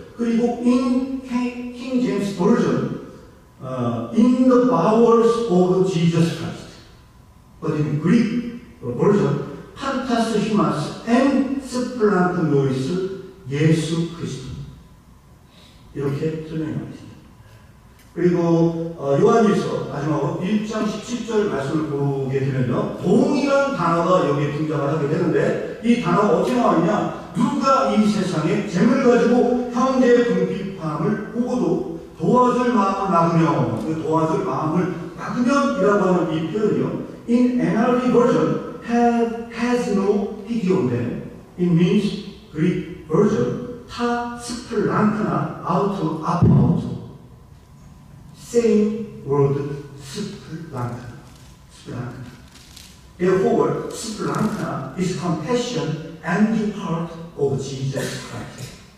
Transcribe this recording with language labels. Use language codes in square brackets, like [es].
[ko] 그리고 [en] in King James version, in the bowels of Jesus Christ. But in Greek version, [el] 판타스 히마스 엔 스플랑크 노이스 [ko] 예수 그리스도 이렇게 설명하고 있습니다. 그리고 요한일서 마지막으로 1장 17절 말씀을 보게 되면요, 동일한 단어가 여기에 등장을 하게 되는데 이 단어가 어떻게 나왔냐? 누가 이 세상에 재물을 가지고 형제의 궁핍함을 보고도 도와줄 마음을 막으며, 그 도와줄 마음을 막으면이라고 하는 이 표현이요, [en] in NRV version has no pity on them. It means Greek version [el] 타 스플랑크나 아우토 아파우토 [en] same word 스플랑크나. Therefore, 스플랑크나 is compassion and the heart of Jesus Christ.